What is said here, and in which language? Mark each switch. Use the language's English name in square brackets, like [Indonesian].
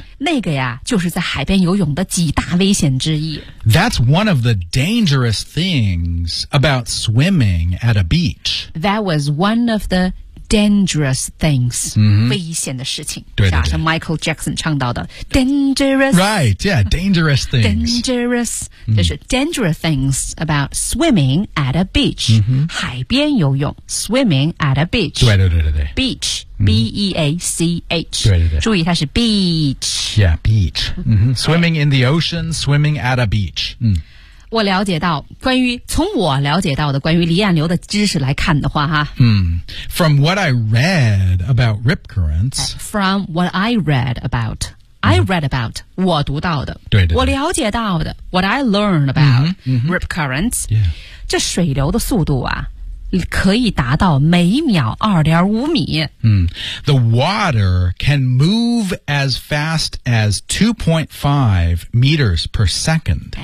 [Chinese] 那个呀就是在海边游泳的几大危险之一。 [English] That's one of the dangerous things about swimming at a beach. That was one of the dangerous things,、 mm-hmm. [Chinese] 危险的事情，对对对，是啊，像 Michael Jackson 唱到的 dangerous, [English] right, yeah, dangerous things, dangerous,、mm-hmm. [Chinese] 就是 [English] dangerous things about swimming at a beach,、 mm-hmm. [Chinese] 海边游泳 [English] swimming at a beach, [Chinese] 对对对对对 [English] beach,、mm-hmm. B-E-A-C-H, [Chinese] 对对对，注意它是 beach, [English] yeah, beach,、mm-hmm. swimming、okay. in the ocean, swimming at a beach, 嗯、mm. [Chinese] 我了解到关于从我了解到的关于离岸流的知识来看的话哈、 [English] From what I read about rip currents From what I read about、mm-hmm. I read about [Chinese] 我读到的对 对, 对我了解到的 [English] What I learned about、mm-hmm. rip currents、 yeah. [Chinese] 这水流的速度啊可以达到每秒2.5米、 [English] The water can move as fast as 2.5 meters per second、